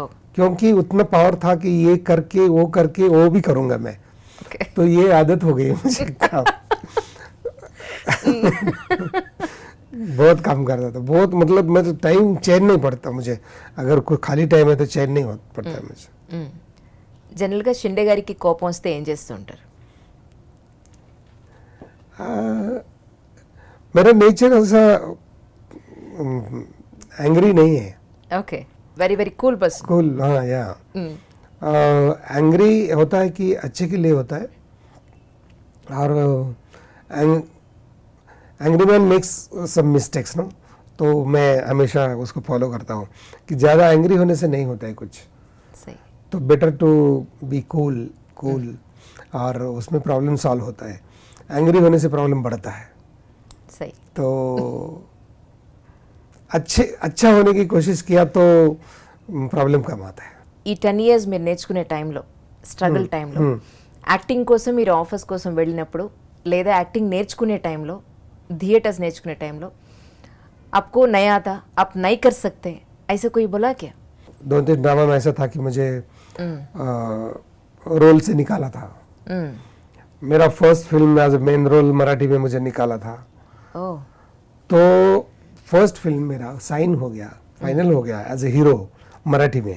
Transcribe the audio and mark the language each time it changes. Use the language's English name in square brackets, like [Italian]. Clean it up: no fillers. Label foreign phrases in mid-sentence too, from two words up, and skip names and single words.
[Hindi] क्योंकि उतना पावर था कि ये करके वो भी करूंगा मैं। ओके। तो ये आदत हो गई है मुझे काम। बहुत काम करता था, बहुत, मतलब मैं तो टाइम चैन नहीं पड़ता मुझे, अगर कोई खाली टाइम है तो चैन नहीं पड़ता मुझे। [Telugu] జనరల్గా షిండే గారికి కోపం వస్తే ఏం చేస్తుంటారు? [Hindi] मेरा नेचर ऐसा एंग्री नहीं है, [English] Okay, very very cool person. [Hindi] कूल, हाँ, या एंग्री होता है कि अच्छे के लिए होता है, और [English] angry man makes some mistakes no, [Hindi] तो मैं हमेशा उसको फॉलो करता हूँ कि ज़्यादा एंग्री होने से नहीं होता है कुछ, [Telugu] సై [Hindi] तो [English] better to be cool, [Hindi] और उसमें प्रॉब्लम सॉल्व होता है। एंग्री होने से प्रॉब्लम बढ़ता है, [Telugu] సై [Hindi] तो अच्छा होने की कोशिश किया तो प्रॉब्लम कम आता है। [Telugu] ఈ 10 years మీరు నేర్చుకునే టైంలో, స్ట్రగుల్ టైంలో, యాక్టింగ్ కోసం మీరు ఆఫర్స్ కోసం వెళ్ళినప్పుడు, లేదా యాక్టింగ్ నేర్చుకునే టైంలో, థియేటర్స్ నేర్చుకునే టైంలో [Hindi] आपको नया था, आप नहीं कर सकते, ऐसा कोई बोला क्या? 2-3 ड्रामा में ऐसा था कि मुझे रोल से निकाला था। मेरा [English] first film as main role [Hindi] मराठी में मुझे निकाला था, [Telugu] ఓ, [Hindi] तो [English] first film [Hindi] मेरा साइन हो गया, फाइनल हो गया [English] as a hero [Hindi] मराठी में।